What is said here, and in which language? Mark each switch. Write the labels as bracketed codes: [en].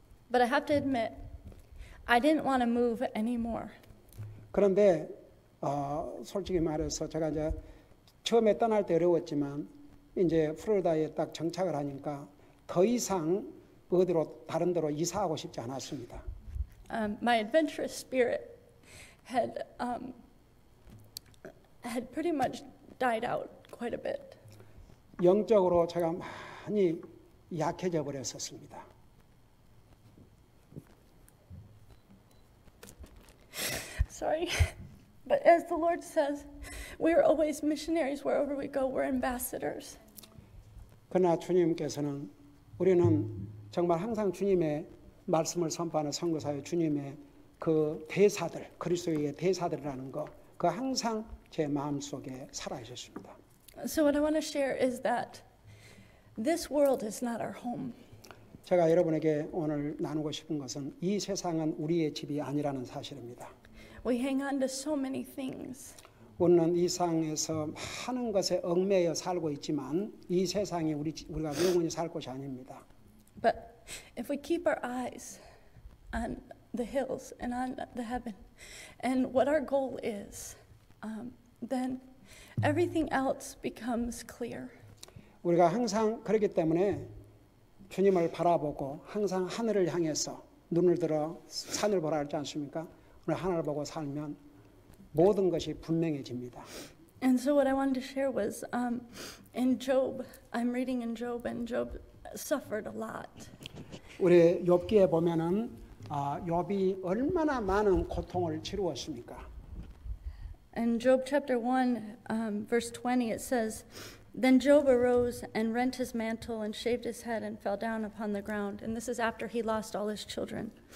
[en] But I have to admit, I didn't want to move anymore. [ko] 그런데 솔직히 말해서 제가 이제 처음에 떠날 때 어려웠지만 이제 플로리다에 딱 정착을 하니까 더 이상 어디로 다른 데로 이사하고 싶지 않았습니다. [en] My adventurous spirit had pretty much died out quite a bit. [ko] 영적으로 제가 많이 약해져 버렸었습니다. [en] Sorry. But as the Lord says, we are always missionaries. Wherever we go, we're ambassadors. [ko] 그러나 주님께서는 우리는 정말 항상 주님의 말씀을 선포하는 선교사의 주님의 그 대사들, 그리스도의 대사들이라는 거, 그 항상 제 마음속에 살아 있었습니다. [en] So what I want to share is that this world is not our home. [ko] 제가 여러분에게 오늘 나누고 싶은 것은 이 세상은 우리의 집이 아니라는 사실입니다. [en] We hang on to so many things. [ko] 우리는 이 세상에서 많은 것에 얽매여 살고 있지만 이 세상이 우리가 영원히 살 곳이 아닙니다. [en] But if we keep our eyes on the hills and on the heaven and what our goal is, then everything else becomes clear. [ko] 우리가 항상 그렇기 때문에 주님을 바라보고 항상 하늘을 향해서 눈을 들어 산을 보라 하지 않습니까? 오늘 하늘을 보고 살면 모든 것이 분명해집니다. [en] And so what I wanted to share was in Job, I'm reading in Job, and Job suffered a lot. [ko] 우리 욥기에 보면은 욥이 얼마나 많은 고통을 치루었습니까? [en] In Job chapter 1, verse 20, it says, Then Job arose and rent his mantle and shaved his head and fell down upon the ground. And this is after he lost all his children.